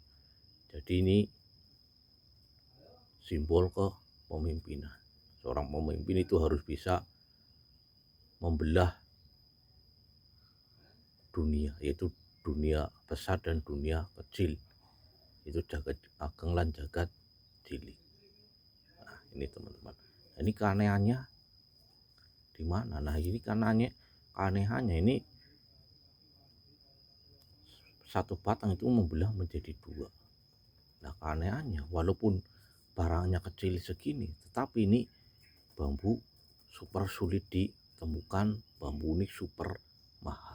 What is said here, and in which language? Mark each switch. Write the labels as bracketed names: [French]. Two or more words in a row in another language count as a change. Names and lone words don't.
[Indonesian] Jadi ini simbol kepemimpinan. Seorang pemimpin itu harus bisa membelah dunia, yaitu dunia besar dan dunia kecil. [Javanese] Itu jagat ageng lan jagat cilik. [Indonesian] Nah, ini teman-teman. Nah, ini keanehannya di mana? Nah, ini keanehannya ini satu batang itu membelah menjadi dua. Nah, keanehannya walaupun barangnya kecil segini, tetapi ini bambu super sulit ditemukan, bambu unik super mahal.